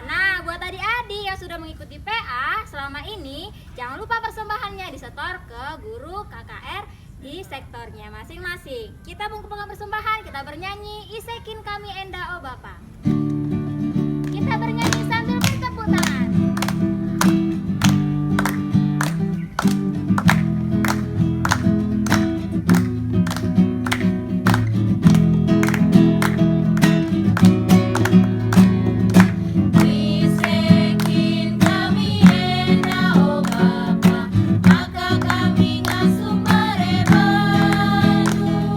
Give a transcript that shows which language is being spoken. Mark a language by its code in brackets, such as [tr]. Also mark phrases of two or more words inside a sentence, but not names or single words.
[id] Nah, buat adik-adik yang sudah mengikuti PA selama ini, jangan lupa persembahannya disetor ke guru KKR di sektornya masing-masing. Kita mengumpulkan persembahan, kita bernyanyi Isekin Kami Enda O Bapa. Kita bernyanyi sambil bertepuk tangan. [btx] Isekin kami enda o Bapa, maka kami ngasuh merebanu.